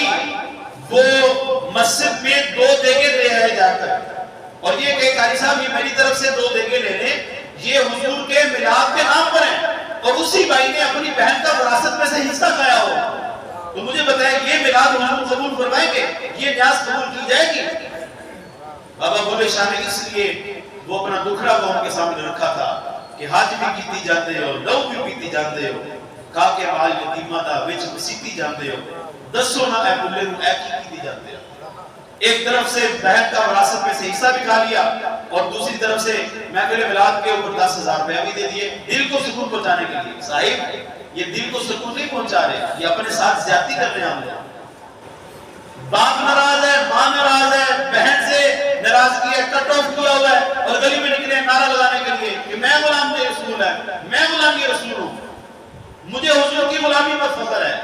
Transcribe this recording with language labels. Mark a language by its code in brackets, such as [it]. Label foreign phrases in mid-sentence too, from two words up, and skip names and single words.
[ur] بھائی وہ مسجد میں 2 دیگیں لے آئے جا کر اور یہ کہ قاری صاحب یہ میری طرف سے 2 دیگیں لے لیں، یہ حضور کے میلاد کے نام پر ہیں، اور اسی بھائی نے اپنی بہن کا وراثت میں سے حصہ کھایا ہو، تو مجھے بتائیں یہ میلاد حضور قبول فرمائیں گے؟ یہ نیاز قبول کی جائے گی؟ بابا بولے شاہ نے اس لیے وہ اپنا دکھڑا قوم کے سامنے رکھا تھا کہ [pa] حج بھی کیتی جاندے ہو، لو بھی پیتی جاندے ہو، کھا کے مال یتیمہ دا وچ مسیتی جاندے ہو، دسو نہ اے بلے نو اے کیتی جاندے ہو۔ [ur] ایک طرف سے بہن کا وراثت میں سے حصہ بھی کھا لیا اور دوسری طرف سے محفل میلاد کے اوپر 10,000 روپیہ بھی دے دیے دل کو سکون پہنچانے کے لیے۔ صاحب یہ دل کو سکون نہیں پہنچا رہے، یہ اپنے ساتھ زیادتی کر رہے ہیں ہم لوگ۔ باپ ناراض ہے، ماں ناراض ہے، بہن سے ناراضگی ہے، کٹ آف کیا ہوا ہے اور گلی میں نکلے نعرہ لگانے کے لیے کہ میں غلام رسول ہے، میں غلامی رسول ہوں، مجھے حضور کی غلامی پر فخر ہے۔